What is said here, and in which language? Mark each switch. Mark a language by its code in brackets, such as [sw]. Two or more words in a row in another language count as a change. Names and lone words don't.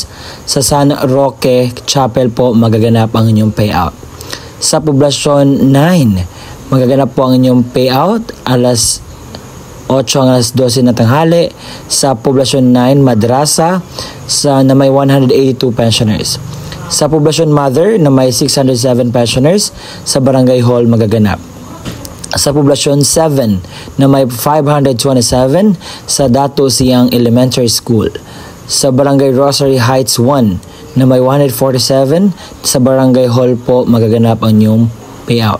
[tl] Sa San Roque Chapel po magaganap ang inyong payout. Sa Poblasyon 9, magaganap po ang inyong payout alas 8 hanggang alas 12 na tanghali. Sa Poblasyon 9, Madrasa na may 182 pensioners. Sa Poblasyon Mother na may 607 pensioners, sa Barangay Hall magaganap. Sa Poblasyon 7 na may 527 sa Dato Siang Elementary School. Sa Barangay Rosary Heights 1 na may 147, sa Barangay Hall po magaganap ang inyong payout.